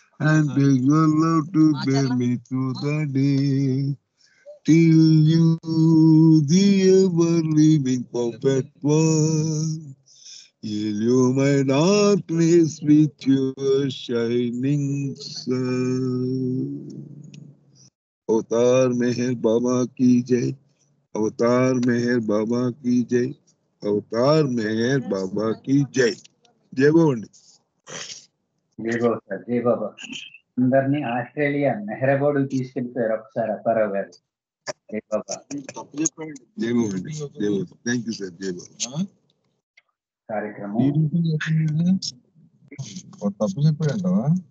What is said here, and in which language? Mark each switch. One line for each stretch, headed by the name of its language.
English: and beg your love to bear me through the day. Till you, the ever-living perfect one, heal my darkness with your shining sun.
Hindi: अवतार मेहर बाबा की जय, अवतार मेहर बाबा की जय, अवतार मेहर बाबा की जय. जय बाबा.
Telugu: జై బాబా సార్, జై బాబా. అందరినీ ఆస్ట్రేలియా మెహరబోర్డు తీసుకెళ్లిపోయారు ఒకసారి అప్పారావు గారు. జై బాబా. జై బాబా. జై బాబా.
English: Thank you sir.
Telugu: జై బాబా. కార్యక్రమం తప్పు చెప్పాడంటావా